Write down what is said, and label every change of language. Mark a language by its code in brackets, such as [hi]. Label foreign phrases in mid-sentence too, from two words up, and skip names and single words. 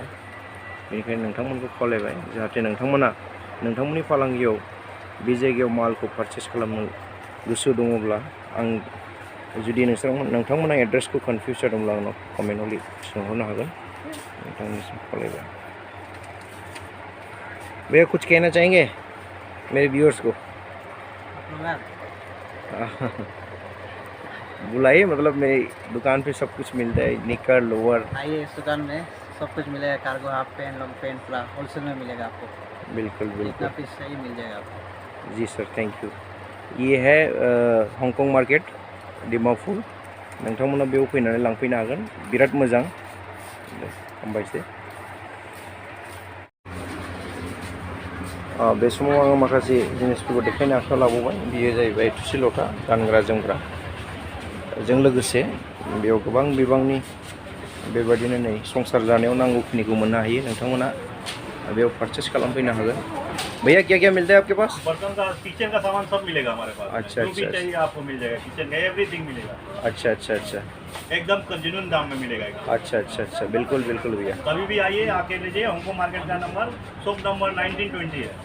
[brx] बेनिखायनो नोंथांमोनखौ खावलायबाय जाहाथे नोंथांमोना नोंथांमोननि फालांगियाव बे जायगायाव मालखौ पारचेस खालामनो गोसो दङब्ला आं जुदि नोंथांमोना एड्रेसखौ कनफिउस जादोंब्ला आंनाव कमेन्टआव सोंहरनो हागोन। नोंथांनिसिम खावलायबाय। [hi] भैया कुछ कहना चाहेंगे मेरे व्यूअर्स को? बुलाइए, मतलब मेरी दुकान पे सब कुछ मिलता है, [en] knicker lower. [hi] आइए इस दुकान में सब कुछ मिलेगा। [en] cargo, half pant, long pant [hi] पूरा होलसेल में मिलेगा आपको। बिल्कुल जितना बिल्कुल पीस चाहिए मिल जाएगा आपको। जी सर, [en] thank you. [hi] ये है हंकं मार्केट डिमापुर। [brx] नोंथांमोना बेयाव फैनानै लांफैनो हागोन, बिराद मोजां। हामबायसै। बे समाव आङो माखासे जिनिसफोरखौ देखायनो आखायाव लाबावबाय। बियो जाहैबाय थोरसि लथा, गानग्रा जोमग्रा जों लोगोसे बेयाव गोबां बिबांनि बेबायदिनो नै संसार जानायाव नांगौखिनिखौ मोननो हायो। नोंथांमोना बेयाव पारचेस खालामफैनो हागोन। [hi] भैया क्या क्या मिलता है आपके पास? बर्तन का, किचन का सामान सब मिलेगा हमारे पास। अच्छा जो भी चाहिए आपको मिल जाएगा। किचन का एवरीथिंग मिलेगा। अच्छा अच्छा अच्छा, एकदम जेन्युइन दाम में मिलेगा। अच्छा अच्छा अच्छा, बिल्कुल बिल्कुल भैया। कभी भी आइए, आके लीजिए। हंकंग मार्केट का नंबर [en] shop number 1920 [hi] है।